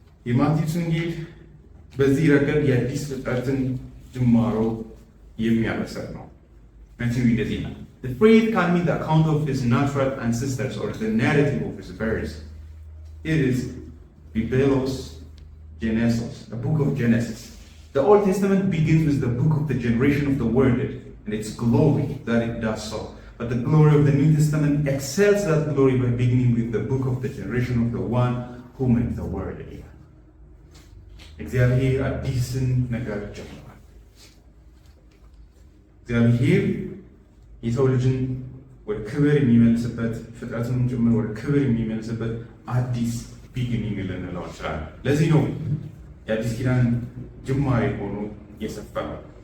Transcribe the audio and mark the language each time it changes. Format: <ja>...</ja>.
<am>የማቴዎስ ወንጌል በዚህ ረገድ የአዲስ ፍጥረትን ጅማሮ የሚያበስር ነው። መቼም እንደዚህ ነው።</am> <en>The phrase can mean the account of his natural ancestors or the narrative of his birth. It is Biblos Genesis, the book of Genesis. The Old Testament begins with the book of the generation of the world and its glory that it does so. But the glory of the New Testament excels that glory by beginning with the book of the generation of the one who made the world.</en> <am>እግዚአብሔር አዲስን ነገር ጀምሯል። እግዚአብሔር የሰው ልጅን ወደ ክብር የሚመልስበት ፍጥረቱንም ጭምር ወደ ክብር የሚመልስበት አዲስ ቢግኒንግ ልንለው እንችላለን። ለዚህ ነው የአዲስ ኪዳን ጅማሬ ሆኖ የሰፈረው።</am>